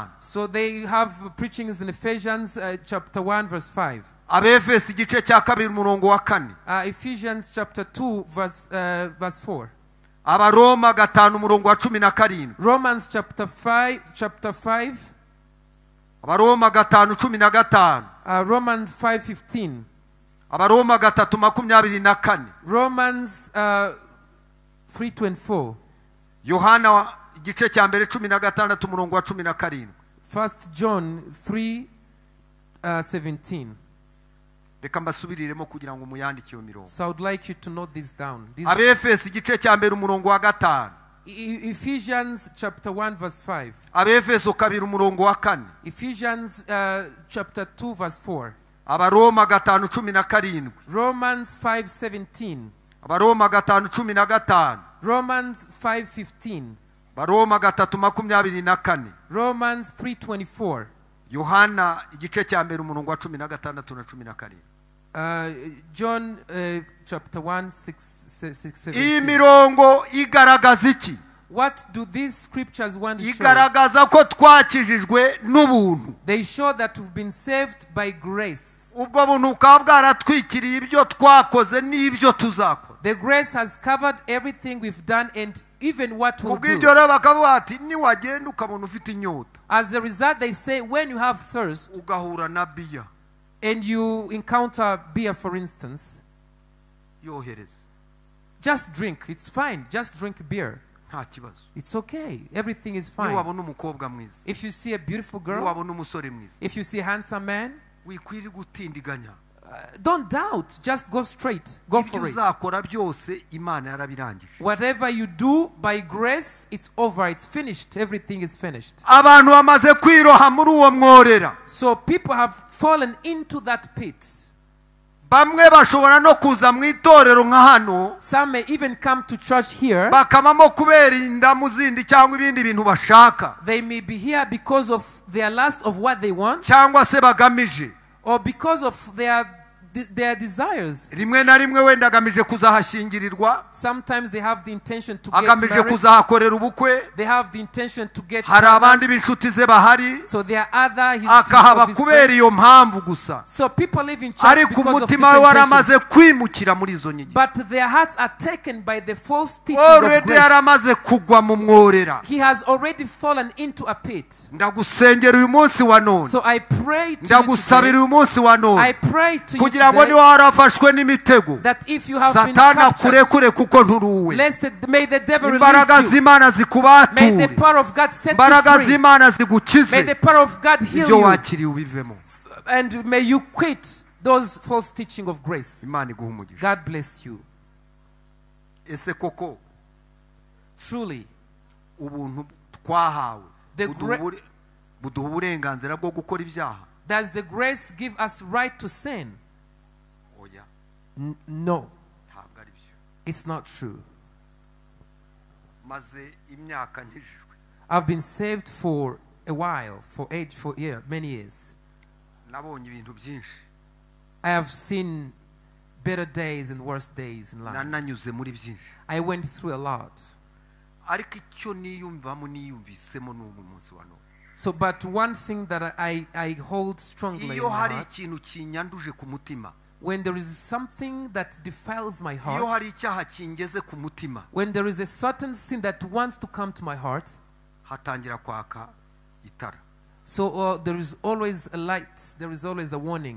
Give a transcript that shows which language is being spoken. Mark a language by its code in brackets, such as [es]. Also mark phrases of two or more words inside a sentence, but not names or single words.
[en] So they have preachings in Ephesians chapter 1 verse 5. [rw] Abefeso igice cya kabiri umurongo wa 4. [en] Ephesians chapter 2 verse 4. [rw] Abaroma 5 umurongo wa 17. [en] Romans chapter 5. [rw] Abaroma 5:15. [en] Romans 5:15. [rw] Abaroma 3:24. [en] Romans 3:24. [rw] Yohana igice cya mbere 16 umurongo wa 17. [en] 1 John 3:17. [rw] reka mbasubiriremo kugira ngo muyandike iyo mirongo. [en] So I would like you to note this down. [rw] Abefeso igice cya mbere umurongo wa 5. [en] Ephesians chapter 1 verse 5. [rw] Abefeso 2 umurongo wa 4. [en] Ephesians chapter 2 verse 4. [rw] Abaroma 5:17. [en] Romans 5:17. [rw] Abaroma 5:15. [en] Romans 5:15. [rw] Baroma 3:24. [en] Romans 3:24. [rw] Yohana igice cya mbere umurongo wa 16 na 17. [en] John chapter 1 6:17. [rw] Iyi mirongo igaragaza iki? [en] What do these scriptures want to show? [rw] Igaragaza ko twakijijwe n'ubuntu. [en] They show that we've been saved by grace. [rw] Ubwo buntu ukaba bwaratwikiriye ibyo twakoze n'ibyo tuzakora. [en] The grace has covered everything we've done and even what we'll do. [rw] Ubwo rero bakavuga ati niwagenda ukabona ufite inyota. [en] As a result, they say when you have thirst [rw] ugahura na biya [en] and you encounter beer, for instance, [rw] yohereza. [en] Just drink. It's fine. Just drink beer. [rw] Nta kibazo. [en] It's okay. Everything is fine. [rw] Niwabona umukobwa mwiza. [en] If you see a beautiful girl, [rw] niwabona umusore mwiza. [en] if you see a handsome man, [rw] wikwiri gutindiganya. [en] Don't doubt. Just go straight. Go for it. [rw] Uzakora byose Imana yarabirangije. [en] Whatever you do by grace, it's over. It's finished. Everything is finished. [rw] Abantu bamaze kwiroha muri uwo mworera. [en] So people have fallen into that pit. [rw] Bamwe bashobora no kuza mu itorero nka hano. [en] Some may even come to church here. [rw] Bakamamo kubera indamu zindi cyangwa ibindi bintu bashaka. [en] They may be here because of their lust of what they want. [rw] Cyangwa se bagamije. [en] Or because of their desires. [rw] Rimwe na rimwe wenda agamije kuzahashingirirwa. [en] Sometimes they have the intention to get [rw] agamije [en] married. [rw] kuzahakorera ubukwe. [en] They have the intention to get [rw] hari abandi b'inshuti ze bahari. [en] So there are other [rw] akahaba kubera iyo mpamvu gusa. [en] So people live in church [rw] ariko umutima we waramaze kwimukira muri izo nyigisho. [en] But their hearts are taken by the false teaching of grace. [rw] Already yaramaze kugwa mu mworera. [en] He has already fallen into a pit. [rw] Ndagusengera uyu munsi wa none. [en] So I pray to [rw] ndagusabira uyu munsi wa none. [en] I pray to you [rw] kugira ngo niba warafashwe n'imitego. [en] That if you have been [rw] Satana kurekure kuko nturuwe. [en] may the devil [rw] imbaraga [en] release you. [rw] z'Imana zikubature. [en] May the power of God set you [rw] imbaraga [en] free. [rw] z'Imana zigukize. [en] May the power of God heal [rw] ibyo [en] you. [rw] wakiriye ubivemo. [en] And may you quit those false teaching of grace. [rw] Imana iguhe umugisha. [en] God bless you. [rw] Ese koko [en] truly [rw] ubuntu twahawe buduha uburenganzira bwo gukora ibyaha. [en] Does the grace give us right to sin? [rw] Oya. [en] No. [rw] Ntabwo ari byo. [en] It's not true. [rw] Maze imyaka nkijijwe. [en] I've been saved for a while, many years. [rw] Nabonye ibintu byinshi. [en] I have seen better days and worse days in life. [rw] Nananyuze muri byinshi. [en] I went through a lot. [rw] Ariko icyo niyumvamo niyumvisemo n'ubu munsi wa none. [en] So, but one thing that I hold strongly in my heart, when there is something that defiles my heart, when there is a certain sin that wants to come to my heart, so there is always a light, there is always a warning.